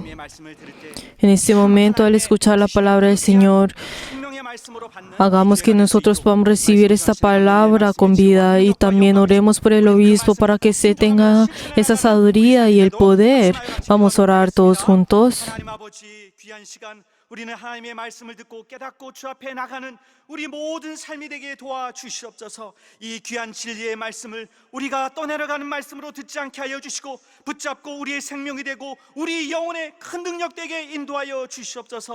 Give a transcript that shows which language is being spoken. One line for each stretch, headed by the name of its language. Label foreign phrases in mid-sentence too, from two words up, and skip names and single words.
Spanish: En este momento, al escuchar la palabra del Señor, hagamos que nosotros podamos recibir esta palabra con vida y también oremos por el obispo para que se tenga esa sabiduría y el poder. Vamos a orar todos juntos.
Korean: 우리는 하나님의 말씀을 듣고 깨닫고 주 앞에 나가는 우리 모든 삶이 되게 도와주시옵소서. 이 귀한 진리의 말씀을 우리가 떠내려가는 말씀으로 듣지 않게 하여 주시고 붙잡고 우리의 생명이 되고 우리 영혼의 큰 능력 되게 인도하여 주시옵소서.